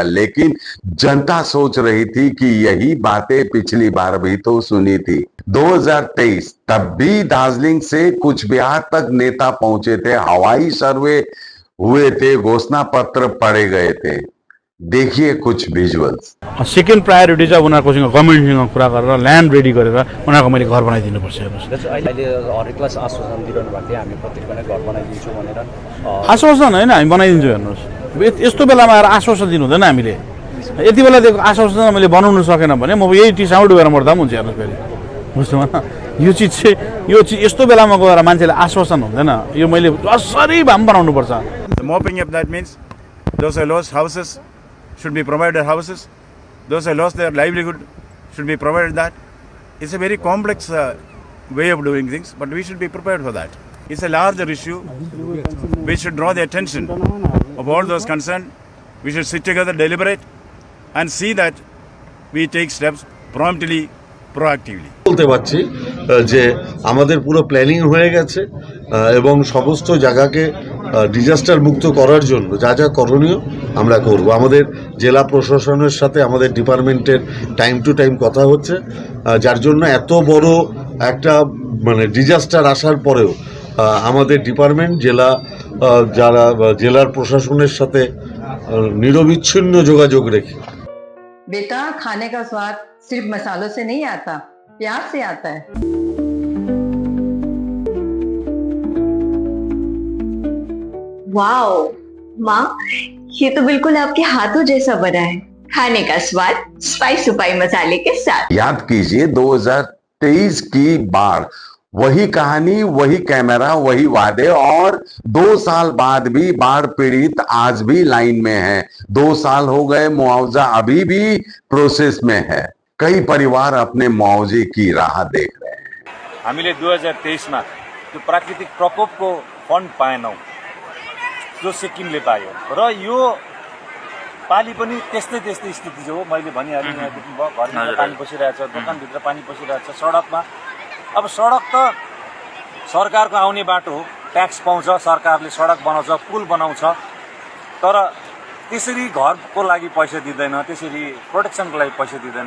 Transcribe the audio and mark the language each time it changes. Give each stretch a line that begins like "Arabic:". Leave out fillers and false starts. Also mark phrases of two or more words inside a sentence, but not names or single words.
Hindi: लेकिन जनता सोच रही थी कि यही बातें पिछली बार भी तो सुनी थी। 2023 तब भी दार्जिलिंग से कुछ बिहार तक नेता पहुंचे थे, हवाई सर्वे हुए थे, घोषणा पत्र पढ़े गए थे। देखिए कुछ विजुअल्स।
English: second priority
Nepali: चाहिँ उनीहरूकोसँग गभर्मेन्टसँग कुरा गरेर
English: land ready
Nepali: गरेर उनीहरूको मैले घर बनाइदिनुपर्छ। अहिले हरेकलाई आश्वासन दिइरहनु भएको थियो, हामी प्रत्येकको नै घर बनाइदिन्छौँ भनेर। आश्वासन होइन, हामी बनाइदिन्छौँ। हेर्नुहोस्, यस्तो बेलामा आएर आश्वासन दिनु हुँदैन हामीले। यति बेला दिएको आश्वासन मैले बनाउनु सकेन भने म यही टी साउन्ड गएर मर्दा पनि हुन्छ। हेर्नुहोस् फेरि, बुझ्नु भएन? यो चिज चाहिँ यस्तो बेलामा गएर मान्छेले आश्वासन हुँदैन, यो मैले जसरी भए पनि बनाउनुपर्छ।
English: Mopping up, that means those who lost houses should be provided houses. Those who lost their livelihood should be provided that. It's a very complex way of doing things, but we should be prepared for that. It's a larger issue. We should draw the attention of all those concerned. We should sit together, deliberate, and see that we take steps promptly, proactively.
Bangla: বলতে পারছি যে আমাদের পুরো প্ল্যানিং হয়ে গেছে এবং সমস্ত জায়গাকে ডিজাস্টার মুক্ত করার জন্য যা যা করণীয় আমরা করব। আমাদের জেলা প্রশাসনের সাথে আমাদের ডিপার্টমেন্টের
English: time to time
Bangla: কথা হচ্ছে, যার জন্য এত বড় একটা মানে ডিজাস্টার আসার পরেও আমাদের ডিপার্টমেন্ট যারা জেলার প্রশাসনের সাথে নিরবিচ্ছিন্ন যোগাযোগ রেখে।
Hindi: बेटा, खाने का स्वाद सिर्फ मसालों से नहीं आता, प्यार से आता है। वाओ माँ, ये तो बिल्कुल आपके हाथों जैसा बना है। खाने का स्वाद स्पाइस सुपाई मसाले के साथ। याद कीजिए 2023 की बार, वही कहानी, वही कैमरा, वही वादे। और 2 साल बाद भी बाढ़ पीड़ित आज भी लाइन में है। 2 साल हो गए, मुआवजा अभी भी प्रोसेस में है। कई परिवार अपने मुआवजे की राह देख रहे हैं।
Nepali: हामीले 2023 में जो प्राकृतिक प्रकोप को फंड पाएनौं, जो सिक्किमले पायो, र यो पाली पनि त्यस्तै स्थिति जो मैले भनिहालेँ। यहाँ देख्नुभयो, घरभित्र पानी पसिरहेछ, दोकानभित्र पानी पसिरहेछ, सडकमा। अब सडक त सरकारको आउने बाटो हो, ट्याक्स पाउँछ, सरकारले सडक बनाउँछ, पुल बनाउँछ, तर त्यसरी घरको लागि पैसा दिँदैन, त्यसरी प्रोटेक्सनको लागि पैसा दिँदैन।